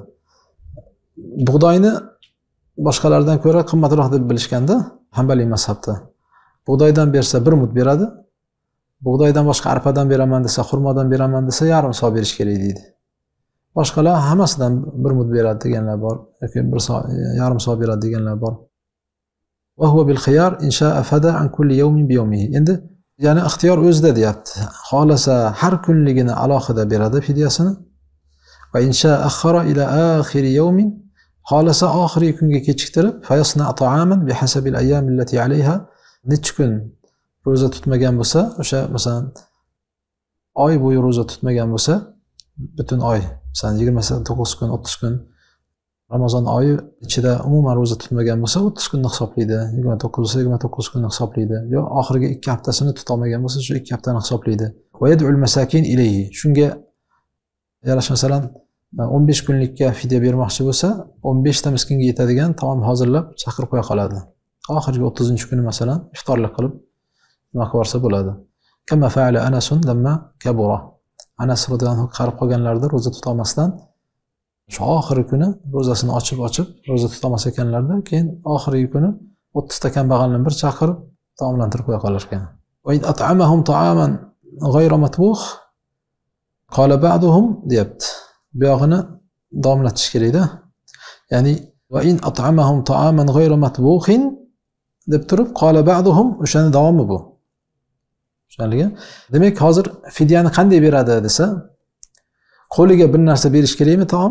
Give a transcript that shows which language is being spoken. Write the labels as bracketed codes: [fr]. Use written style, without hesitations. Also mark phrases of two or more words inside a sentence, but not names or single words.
[uz] Bug'doyni boshqalardan ko'ra qimmatroq deb bilishganda, Hanbali mazhabda. Bug'doydan bersa 1 mud beradi. Bug'doydan boshqa arpadan beraman desa, xurmodan beraman desa, yarim so' berish kerak deydi. Boshqalar hammasidan 1 mud beradi deganlar bor, yoki 1 so' yarim so' beradi deganlar bor. [ar] وهو بالخيار إن شاء فدى عن كل يوم بيومه. [uz] Endi ya'ni ixtiyor o'zida deyapti. Xolasa har kunligini alohida beradi fidyasini. [ar] وإن شاء أخر إلى آخر يوم, [uz] xolasa oxirgi kunga kechiktirib, [ar] فيصنع طعاما بحساب الأيام التي عليه. [uz] Necha kun ro'za tutmagan bo'lsa, o'sha masalan oy bo'yi ro'za tutmagan bo'lsa, butun oy, masalan 29 kun, 30 kun Ramazon oyi ichida umuman ro'za tutmagan bo'lsa, 30 kunni hisoblaydi, 29 bo'lsa 29 kunni hisoblaydi, yo oxirgi 2 haftasini tuta olmagan bo'lsa, shu 2 haftani hisoblaydi. [ar] ويدعو المساكين إليه. [uz] Shunga yarasha masalan 15 kunlikka fidya bermoqchi bo'lsa, 15 ta miskinga yetadigan taom hozirlab chaqirib qo'ya qoladi. Oxirgi 30-kuni masalan iftorlik qilib nima qilsa bo'ladi. [ar] كما فعل أنس لما كبر. [uz] Anas [ar] رضي الله عنه [uz] qarib qolganlarida ro'za tuta olmasdan shu oxirgi kuni ro'zasini ochib ro'za tuta olmas ekanlarda, keyin oxirgi kuni 30 ta kambag'alni bir chaqirib taomlantirib qo'ya qolar ekan. [ar] وإن أطعمهم طعاما غير مطبوخ قال بعضهم deyapti. [uz] Bu yog'ini davomlatish kerak-da. Ya'ni [ar] وإن أطعمهم طعاما غير مطبوخ قال بعضهم, [uz] o'shani davomi bu. Tushunarligi? Demak, hozir fidyani qanday beradi desa, qo'liga bir narsa berish kerakmi taom?